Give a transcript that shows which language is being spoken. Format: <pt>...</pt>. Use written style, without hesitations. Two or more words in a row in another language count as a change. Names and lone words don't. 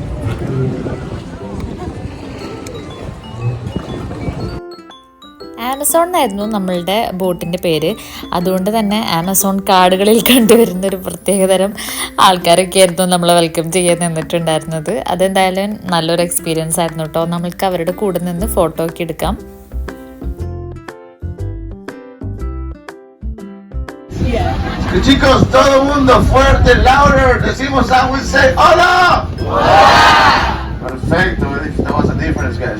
<ml>ആമസോൺ എന്നായിരുന്നു നമ്മളുടെ ബോട്ടിൻ്റെ പേര്. അതുകൊണ്ട് തന്നെ ആമസോൺ കാടുകളിൽ കണ്ടുവരുന്ന ഒരു പ്രത്യേകതരം ആൾക്കാരൊക്കെ ആയിരുന്നു നമ്മളെ വെൽക്കം ചെയ്യാൻ നിന്നിട്ടുണ്ടായിരുന്നത്. അതെന്തായാലും നല്ലൊരു എക്സ്പീരിയൻസ് ആയിരുന്നു കേട്ടോ. നമ്മൾക്ക് അവരുടെ കൂടെ നിന്ന് ഫോട്ടോ ഒക്കെ എടുക്കാം.</ml> <es>Chicos, todo el mundo fuerte, louder.</es> <en>Decimos that we say hola. Hola.</en> <es>Perfecto,</es> <en>that was a difference, guys.</en>